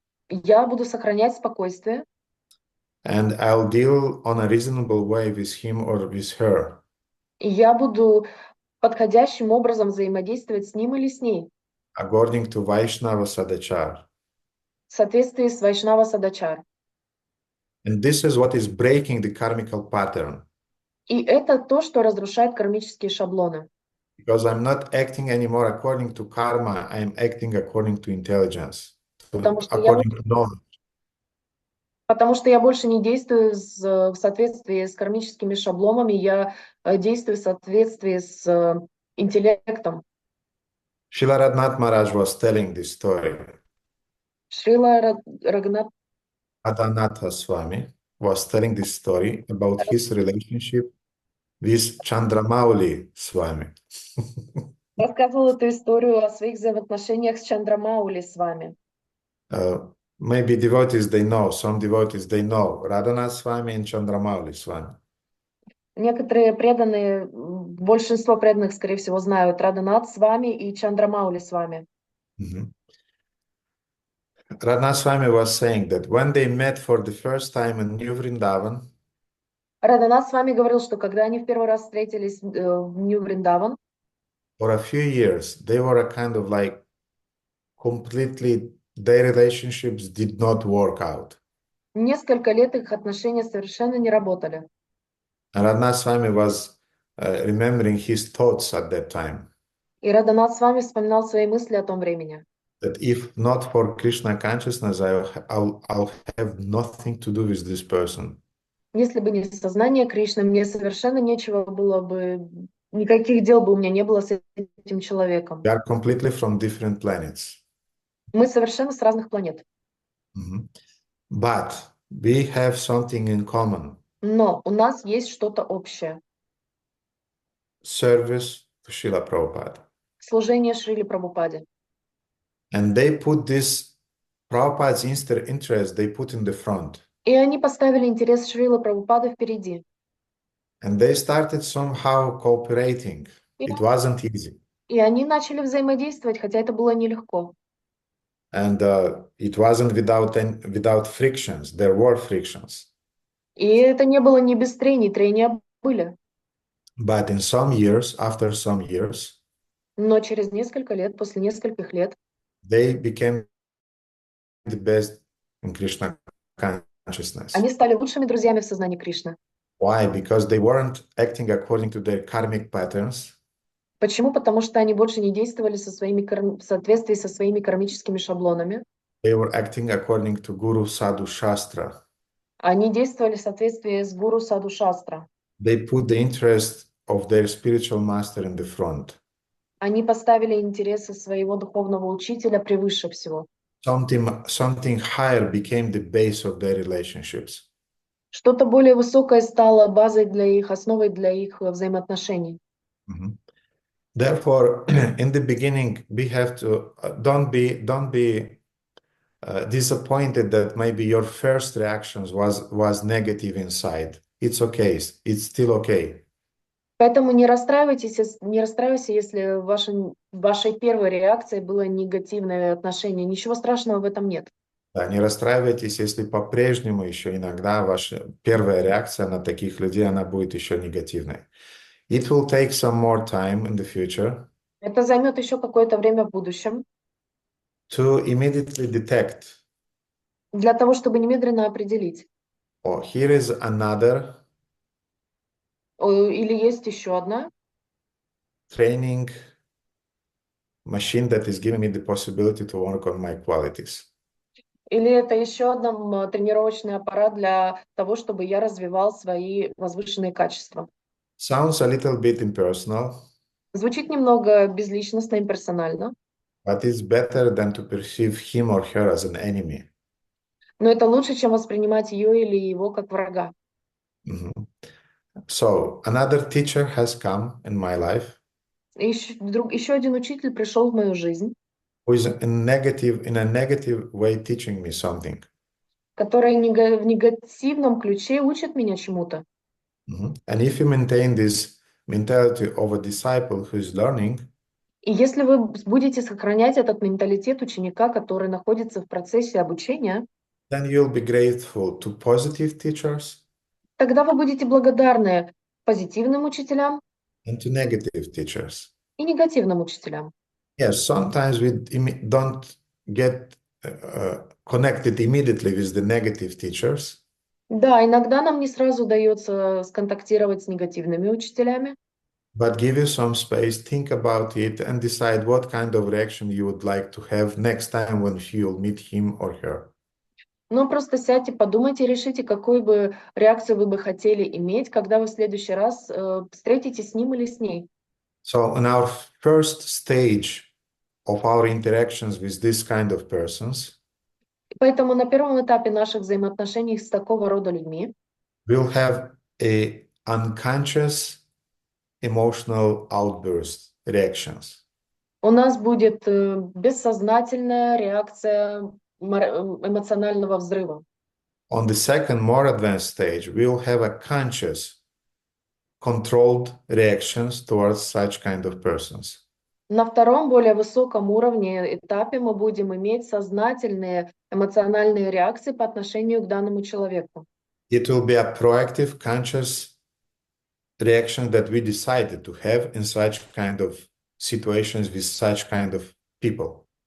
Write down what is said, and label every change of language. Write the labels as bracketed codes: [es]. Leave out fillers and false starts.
[ru] Я буду сохранять спокойствие. [en] And I'll deal on a reasonable way with him or with her. [ru] И я буду подходящим образом взаимодействовать с ним или с ней. [en] According to Vaishnava Sadachar. [ru] В соответствии с Вайшнава Садачар. [en] And this is what is breaking the karmical pattern. [ru] И это то, что разрушает кармические шаблоны. [en] Because I'm not acting anymore according to karma, I'm acting according to intelligence, according to knowledge. [ru] Потому что я больше не действую в соответствии с кармическими шаблонами, я действую в соответствии с интеллектом. [en] Srila Radhanath Maharaj was telling this story. [ru] Шрила Рагнат [en] Radhanatha Swami was telling this story about his relationship with Chandramauli Swami. [ru] рассказывал эту историю о своих взаимоотношениях с Чандрамаули с вами. [en] Maybe devotees they know, some devotees they know Radhanath Swami and Chandramauli Swami. [ru] Некоторые преданные, большинство преданных, скорее всего, знают Радханат с вами и Чандрамаули с вами. [en] Radhanath Swami was saying that when they met for the first time in New Vrindavan, [ru] Радханат с вами говорил, что когда они в первый раз встретились в Нью Вриндаван, [en] for a few years, they were a kind of like completely, their relationships did not work out. [ru] Несколько лет их отношения совершенно не работали. [en] And Radhanath Swami was remembering his thoughts at that time. [ru] И Радханат с вами вспоминал свои мысли о том времени. [en] That if not for Krishna consciousness, I'll have nothing to do with this person. [ru] Если бы не сознание Кришны, мне совершенно нечего было бы, никаких дел бы у меня не было с этим человеком. [en] We are completely from different planets. [ru] Мы совершенно с разных планет. [en] But we have something in common. [ru] Но у нас есть что-то общее. [en] Service to Srila Prabhupada. [ru] Служение Шриле Прабхупаде. [en] And they put this Prabhupada's interest, they put in the front. [ru] И они поставили интерес Шрилы Прабхупады впереди. [en] And they started somehow cooperating. It wasn't easy. [ru] И они начали взаимодействовать, хотя это было нелегко. [en] And it wasn't without frictions. There were frictions. [ru] И это не было не без трений, трения были. [en] But in some years, after some years, [ru] Но через несколько лет, после нескольких лет, [en] they became the best in Krishna consciousness. [ru] они стали лучшими друзьями в сознании Кришны. [en] Why? Because they weren't acting according to their karmic patterns. [ru] Почему? Потому что они больше не действовали в соответствии со своими кармическими шаблонами. [en] They were acting according to Guru Sadhu Shastra. [ru] Они действовали в соответствии с Гуру Саду Шастра. [en] They put the interest of their spiritual master in the front. [ru] Они поставили интересы своего духовного учителя превыше всего. [en] Something higher became the base of their relationships. [ru] Что-то более высокое стало базой для их, основой для их взаимоотношений. [en] Therefore, in the beginning, we have to don't be disappointed that maybe your first reactions was negative inside. It's okay. It's still okay. [ru] Поэтому не расстраивайся, если вашей первой реакцией было негативное отношение. Ничего страшного в этом нет. Да, не расстраивайтесь, если по-прежнему еще иногда ваша первая реакция на таких людей, она будет еще негативной. [en] It will take some more time in the future. [ru] Это займет еще какое-то время в будущем. [en] To immediately detect. [ru] Для того, чтобы немедленно определить. [en] Oh, here is another. [ru] Или есть еще одна. [en] Training machine that is giving me the possibility to work on my qualities. [ru] Или это еще один тренировочный аппарат для того, чтобы я развивал свои возвышенные качества. [en] Sounds a little bit impersonal. [ru] Звучит немного безличностно и персонально. [en] But it's better than to perceive him or her as an enemy. [ru] Но это лучше, чем воспринимать ее или его как врага. [en] So, another teacher has come in my life. [ru] Еще один учитель пришел в мою жизнь. [en] Who is in a negative way teaching me something. [ru] Который в негативном ключе учит меня чему-то. [en] And if you maintain this mentality of a disciple who is learning, [ru] и если вы будете сохранять этот менталитет ученика, который находится в процессе обучения, [en] then you'll be grateful to positive teachers, [ru] тогда вы будете благодарны позитивным учителям [en] and to negative teachers. [ru] И негативным учителям. [en] Yes, sometimes we don't get connected immediately with the negative teachers. [ru] Да, иногда нам не сразу удается сконтактировать с негативными учителями. [en] But give you some space, think about it, and decide what kind of reaction you would like to have next time when you'll meet him or her. [ru] Но просто сядьте, подумайте, решите, какую бы реакцию вы бы хотели иметь, когда вы в следующий раз встретитесь с ним или с ней. [en] So in our first stage of our interactions with this kind of persons, [ru] поэтому на первом этапе наших взаимоотношений с такого рода людьми [en] we'll have a unconscious emotional outburst reactions. [ru] У нас будет бессознательная реакция эмоционального взрыва. [en] On the second, more advanced stage, we'll have a conscious, controlled reactions towards such kind of persons. [ru] На втором, более высоком уровне, этапе мы будем иметь сознательные эмоциональные реакции по отношению к данному человеку. [en] It will be a proactive, conscious reaction that we decided to have in such kind of situations with such kind of people.